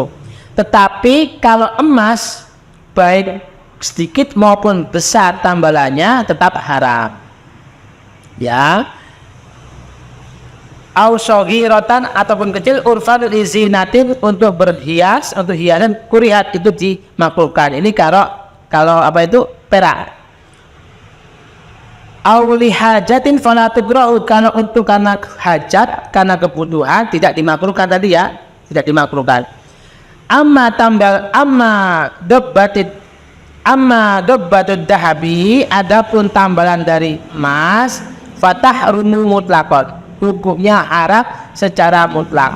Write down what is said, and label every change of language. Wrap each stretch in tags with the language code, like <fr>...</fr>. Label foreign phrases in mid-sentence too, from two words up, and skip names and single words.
<id>Tetapi kalau emas, baik sedikit maupun besar tambalannya tetap haram, ya.</id> <ar>أو صغيرة</ar> <id>ataupun kecil</id> <ar>عرفا لزينة</ar> <id>untuk berhias, untuk hiasan kurihat itu dimakruhkan. Ini kalau apa itu perak.</id> <ar>أو لحاجة فلا تكره,</ar> <id>kalau untuk karena hajat, karena kebutuhan tidak dimakruhkan tadi, ya, tidak dimakruhkan.</id> <ar>أما ضبة الذهب,</ar> <id>adapun tambalan dari emas,</id> <ar>فتحرم مطلقا,</ar> <id>hukumnya haram secara mutlak.</id>